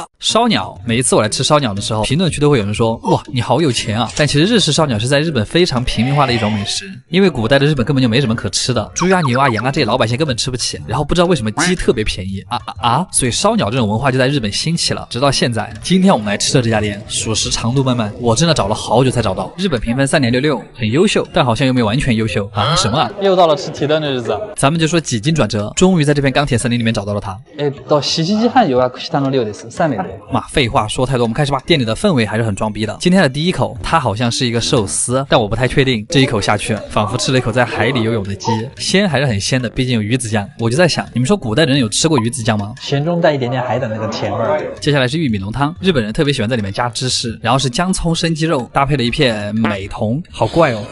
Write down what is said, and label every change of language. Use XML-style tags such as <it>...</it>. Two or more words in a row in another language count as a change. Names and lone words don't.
<zh>烧鸟，每一次我来吃烧鸟的时候，评论区都会有人说，哇，你好有钱啊！但其实日式烧鸟是在日本非常平民化的一种美食，因为古代的日本根本就没什么可吃的，猪啊牛啊羊啊这些老百姓根本吃不起，然后不知道为什么鸡特别便宜所以烧鸟这种文化就在日本兴起了，直到现在。今天我们来吃的这家店，属实长路漫漫，我真的找了好久才找到。日本评分3.66，很优秀，但好像又没完全优秀啊！什么啊？又到了吃提灯的日子，咱们就说几经转折，终于在这片钢铁森林里面找到了它。</zh> <ja>到西西基汉有啊，西丹の料です。3名で。</ja> <zh>妈，废话说太多，我们开始吧。店里的氛围还是很装逼的。今天的第一口，它好像是一个寿司，但我不太确定。这一口下去，仿佛吃了一口在海里游泳的鸡，鲜还是很鲜的，毕竟有鱼子酱。我就在想，你们说古代人有吃过鱼子酱吗？咸中带一点点海胆那个甜味儿。接下来是玉米浓汤，日本人特别喜欢在里面加芝士，然后是姜葱生鸡肉，搭配了一片美瞳，好怪哦。</zh>